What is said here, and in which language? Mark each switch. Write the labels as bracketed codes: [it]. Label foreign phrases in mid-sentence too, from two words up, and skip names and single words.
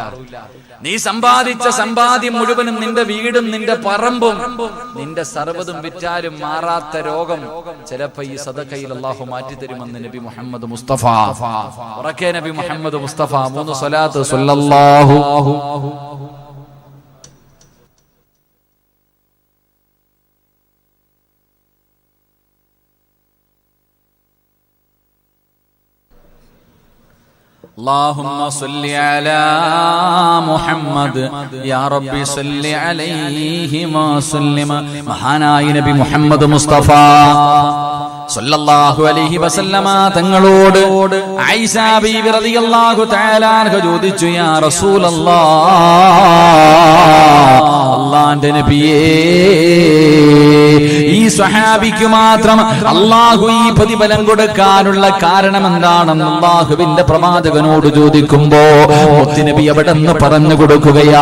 [ml] നീ സമ്പാദിച്ച സമ്പാദ്യം മുഴുവനും, നിന്റെ വീടും നിന്റെ പറമ്പും നിന്റെ സർവ്വതും വിറ്റാലും മാറാത്ത രോഗം ചിലപ്പോ ഈ സദഖയിൽ അല്ലാഹു മാറ്റിത്തരുമെന്ന് നബി മുഹമ്മദ് മുസ്തഫ. ഉറക്കെ നബി മുഹമ്മദ് മുസ്തഫ. 3 സ്വലാത്ത്. [ar] സ്വല്ലല്ലാഹു اللهم صل على محمد يا ربي صل عليه وسلم. [ml] മഹാനായ നബി മുഹമ്മദ് മുസ്തഫ [ar] صلى الله عليه وسلم [ml] തങ്ങളോട് ആയിഷ ബീവി [ar] رضي الله تعالى عنها [ml] ചോദിച്ചു, [ar] يا رسول الله, [ml] അല്ലാഹുവിന്റെ നബിയേ, ഈ സ്വഹാബിക്ക് മാത്രം അല്ലാഹു ഈ പ്രതിഫലം കൊടുക്കാനുള്ള കാരണം എന്താണെന്ന് അല്ലാഹുവിന്റെ പ്രവാചകനോട് ചോദിക്കുമ്പോ മുത്തുനബി അവിടെ നിന്ന് പറഞ്ഞു കൊടുക്കുകയാ.